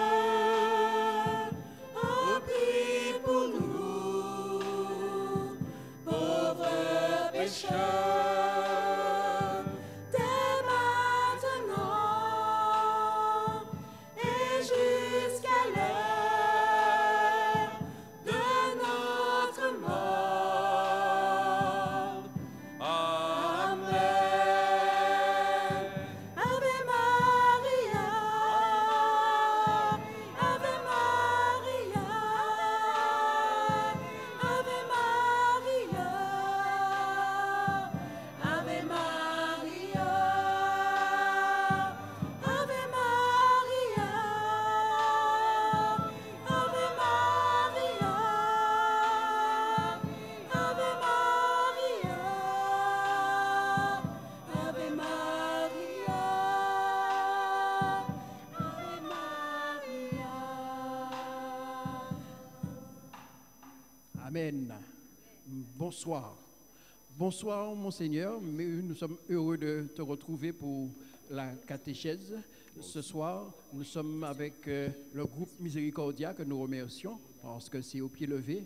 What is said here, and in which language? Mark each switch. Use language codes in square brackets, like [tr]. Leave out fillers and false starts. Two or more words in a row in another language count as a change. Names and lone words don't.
[fr] oh, prie pour nous, pauvres pécheurs, dès maintenant et jusqu'à l'heure de notre mort. Amen. [la] Ave Maria, Ave Maria, Ave Maria, Ave Maria, Ave Maria, Ave Maria, Ave Maria, Ave Maria, Ave Maria. Amen. [fr] Bonsoir. Bonsoir, Monseigneur. Nous sommes heureux de te retrouver pour la catéchèse. Ce soir, nous sommes avec le groupe Miséricordia que nous remercions parce que c'est au pied levé.